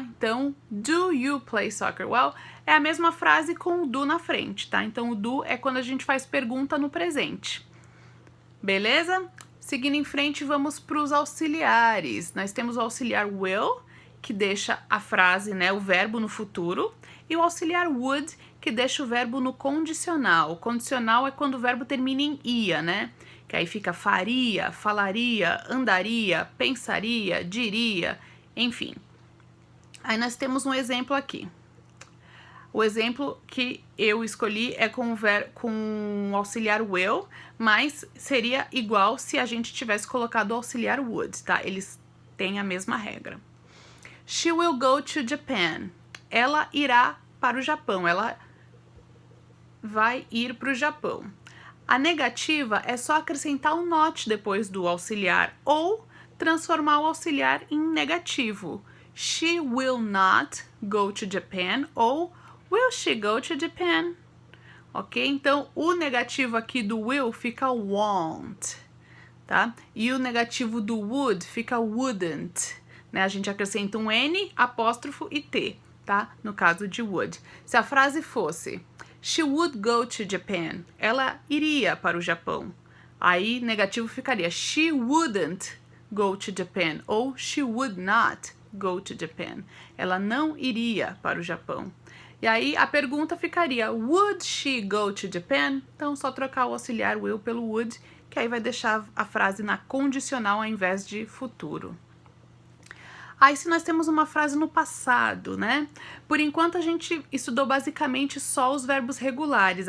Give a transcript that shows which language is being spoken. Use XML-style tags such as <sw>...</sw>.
<en>Então, do you play soccer well?</en> <pt>É a mesma frase com o do na frente, tá? Então, o do é quando a gente faz pergunta no presente. Beleza? Seguindo em frente, vamos para os auxiliares. Nós temos o auxiliar will, que deixa a frase, né, o verbo no futuro, e o auxiliar would, que deixa o verbo no condicional. O condicional é quando o verbo termina em ia, né? Que aí fica faria, falaria, andaria, pensaria, diria, enfim. Aí nós temos um exemplo aqui. O exemplo que eu escolhi é com o auxiliar will, mas seria igual se a gente tivesse colocado o auxiliar would, tá? Eles têm a mesma regra. She will go to Japan. Ela irá para o Japão. Ela vai ir para o Japão. A negativa é só acrescentar um not depois do auxiliar ou transformar o auxiliar em negativo.</pt> <en>She will not go to Japan ou will she go to Japan? Ok?</en> <pt>Então, o negativo aqui do will fica won't, tá? E o negativo do would fica wouldn't, né? A gente acrescenta um N, apóstrofo e T, tá? No caso de would.</pt> <en>Se a frase fosse She would go to Japan. Ela iria para o Japão. Aí, negativo ficaria She wouldn't go to Japan ou She would not go to Japan.</en> <pt>Ela não iria para o Japão. E aí a pergunta ficaria Would she go to Japan? Então só trocar o auxiliar will pelo would, que aí vai deixar a frase na condicional ao invés de futuro. Aí se nós temos uma frase no passado, né? Por enquanto a gente estudou basicamente só os verbos regulares.</pt>